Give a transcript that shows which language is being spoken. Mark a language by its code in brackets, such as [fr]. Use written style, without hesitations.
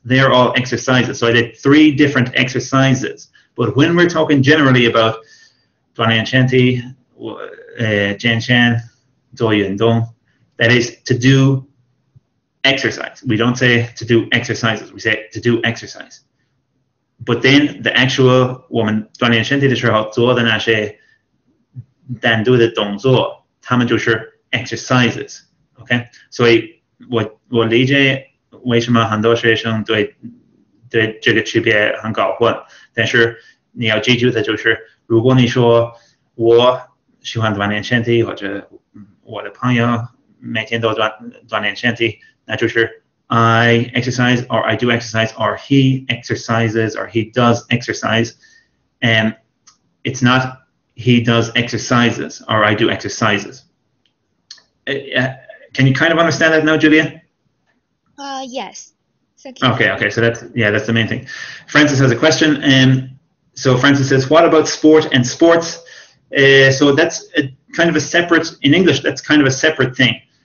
[en] They're all exercises. So I did 3 different exercises. But when we're talking generally about [zh] 锻炼身体, 健身, 做运动, [en] that is to do exercise. We don't say to do exercises. We say to do exercise. But then the actual [zh] 我们锻炼身体的时候做的那些单独的动作，他们就是 exercises. OK， 所以我理解为什么很多学生对这个区别很搞混，但是你要记住的就是，如果你说我喜欢锻炼身体，或者我的朋友每天都锻炼身体，那就是 [en] I exercise, or I do exercise, or he exercises, or he does exercise, and it's not he does exercises or I do exercises. Can you kind of understand that now, Julia? Yes. Thank you. Okay. So that's the main thing. Francis has a question, and so Francis says, "What about sport and sports?" So that's kind of a separate, in English, that's kind of a separate thing.